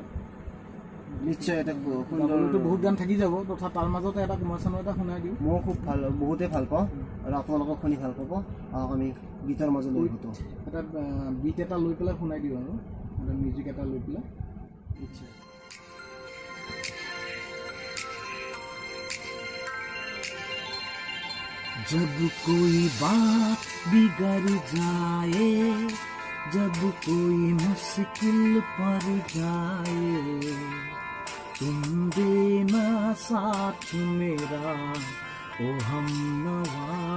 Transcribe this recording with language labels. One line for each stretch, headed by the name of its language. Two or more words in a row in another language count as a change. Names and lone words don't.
Assamese: নিশ্চয় এটা গাবলৈতো বহুত গান থাকি যাব, তথা তাৰ মাজতে এটা কুমাৰ চানুৰ এটা শুনাই দিওঁ। মই খুব বহুতেই ভাল পাওঁ আৰু আপোনালোকক শুনি ভাল পাব। আমি গীতৰ মাজলৈ উভতো এটা বিট এটা লৈ পেলাই শুনাই দিওঁ আৰু এটা মিউজিক এটা লৈ পেলাই। নিশ্চয়।
Hindi: जब कोई बात बिगड़ जाए, जब कोई मुश्किल पड़ जाए तुम देना साथ मेरा ओ हमनवा।